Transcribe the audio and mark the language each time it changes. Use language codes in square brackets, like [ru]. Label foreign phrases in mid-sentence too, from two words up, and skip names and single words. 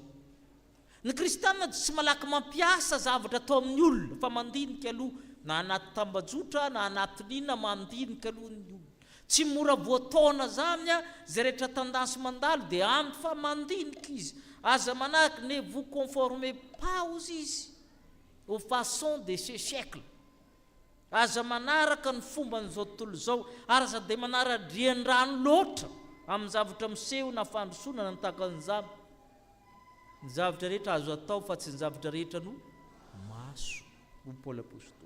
[mg] Ny kristiana tsy malaky mampiasa zavatra atao amin'ny olona fa mandinika aloha, na anaty tambajotra na anaty nina mandinika aloha ny olona. Tsy mora voataona zany zay rehetra tendance mandalo dia ampy fa mandinika izy. Aza manaraka [fr] ne vous conformez pas aux izy aux façons de ce siècle. [mg] Aza manaraka ny fomba n'izao tontolo izao, ary aza dia manara-drian-drano loatra amin'ny zavatra miseho na fandrosoana na takan'izany. Ny zavatra rehetra azo atao fa tsy ny zavatra rehetra no maso, ho Paoly apôstôly.